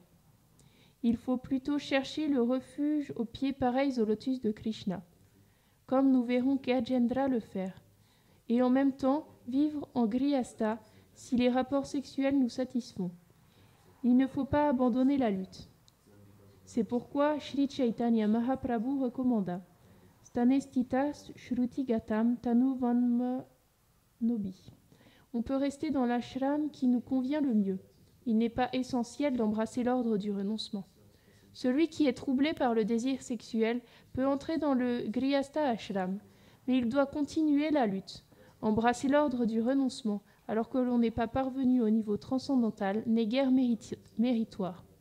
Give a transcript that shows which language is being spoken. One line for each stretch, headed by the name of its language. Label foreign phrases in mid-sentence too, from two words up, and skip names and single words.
French: Il faut plutôt chercher le refuge aux pieds pareils au lotus de Krishna, comme nous verrons Gajendra le faire, et en même temps vivre en grihastha si les rapports sexuels nous satisfont. Il ne faut pas abandonner la lutte. C'est pourquoi Sri Chaitanya Mahaprabhu recommanda
Sanskrit: स्थानेस्थिता श्रुति गतां तनु वान्म नोभि.
French: On peut rester dans l'ashram qui nous convient le mieux. Il n'est pas essentiel d'embrasser l'ordre du renoncement. Celui qui est troublé par le désir sexuel peut entrer dans le grihastha ashram, mais il doit continuer la lutte. Embrasser l'ordre du renoncement alors que l'on n'est pas parvenu au niveau transcendantal n'est guère méritoire.